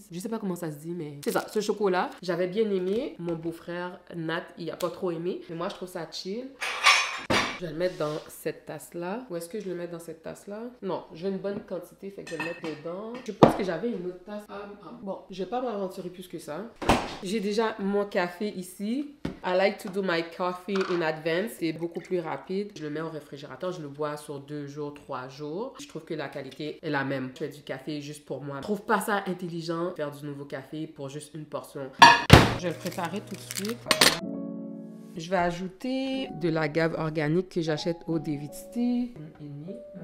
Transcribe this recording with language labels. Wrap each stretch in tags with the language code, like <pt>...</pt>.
<fr>Je sais pas comment ça se dit, mais c'est ça, ce chocolat. J'avais bien aimé. Mon beau-frère Nat, il a pas trop aimé, mais moi je trouve ça chill. Je vais le mettre dans cette tasse-là. Où est-ce que je le mets dans cette tasse-là? Non, j'ai une bonne quantité, fait que je vais le mettre dedans. Je pense que j'avais une autre tasse. Bon, je vais pas m'aventurer plus que ça. J'ai déjà mon café ici.</fr> <en>I like to do my coffee in advance.</en> <fr>C'est beaucoup plus rapide. Je le mets au réfrigérateur. Je le bois sur 2 jours, 3 jours. Je trouve que la qualité est la même. Je fais du café juste pour moi. Je trouve pas ça intelligent, faire du nouveau café pour juste une portion. Je vais le préparer tout de suite. Je vais ajouter de l'agave organique que j'achète au David Tea. 1,5.</fr>